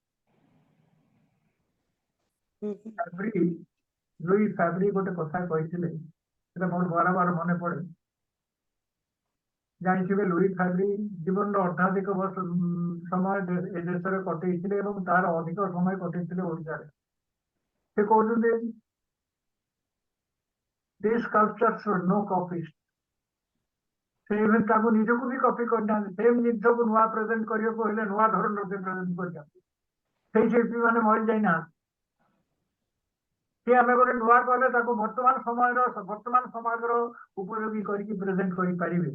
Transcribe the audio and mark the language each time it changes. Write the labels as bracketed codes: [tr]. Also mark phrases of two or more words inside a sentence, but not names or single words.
[or] ଲୁଇ ଫ୍ୟାବ୍ରି ଗୋଟେ କଥା କହିଥିଲେ, ସେଟା ମୋର ବାରବାର ମନେ ପଡେ। ଜାଣିଥିବେ ଲୁଇ ଫ୍ୟାବ୍ରି ଜୀବନର ଅର୍ଦ୍ଧାଧିକ ବର୍ଷ ସମୟ ଏ ଦେଶରେ କଟେଇଥିଲେ ଏବଂ ତାର ଅଧିକ ସମୟ କଟେଇଥିଲେ ଓଡ଼ିଶାରେ। ସେ କହୁଛନ୍ତି [en] these sculptures are no copies। [or] ସେ ଇଭେନ୍ ତାକୁ ନିଜକୁ ବି କପି କରିନାହାନ୍ତି। ସେମ୍ ଜିନିଷକୁ ନୂଆ ପ୍ରେଜେଣ୍ଟ କରିବାକୁ ହେଲେ ନୂଆ ଧରଣର ସେ ପ୍ରେଜେଣ୍ଟ କରିଛନ୍ତି। ସେଇ ଶିଳ୍ପୀ ମାନେ ମରି ଯାଇନାହାନ୍ତି। ସେ ଆମେ ଗୋଟେ ନୂଆ କଲେ ତାକୁ ବର୍ତ୍ତମାନ ସମାଜର ଉପଯୋଗୀ କରିକି ପ୍ରେଜେଣ୍ଟ କରିପାରିବେ।